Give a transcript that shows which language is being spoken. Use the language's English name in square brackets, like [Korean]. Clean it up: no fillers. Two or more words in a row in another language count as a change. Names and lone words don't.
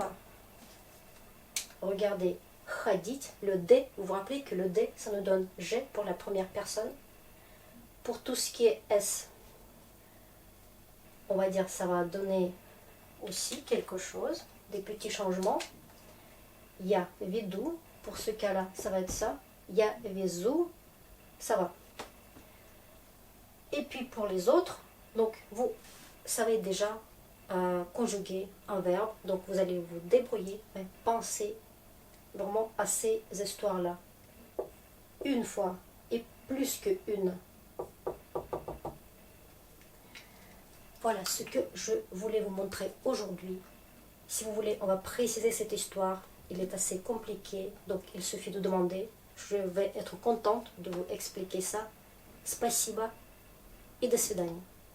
[French] Regardez, ходить, le D, vous vous rappelez que le D, ça nous donne G pour la première personne. Pour tout ce qui est S, on va dire ça va donner aussi quelque chose, des petits changements. [Russian] Я веду, [French] pour ce cas-là, ça va être ça. [Russian] Я везу, [French] ça va. Et puis pour les autres, donc vous savez déjà conjuguer un verbe, donc vous allez vous débrouiller, mais pensez vraiment à ces histoires-là. Une fois et plus que une. Voilà ce que je voulais vous montrer aujourd'hui. Si vous voulez, on va préciser cette histoire. Il est assez compliqué, donc il suffit de demander. Je vais être contente de vous expliquer ça. [Russian] Спасибо и до свидания.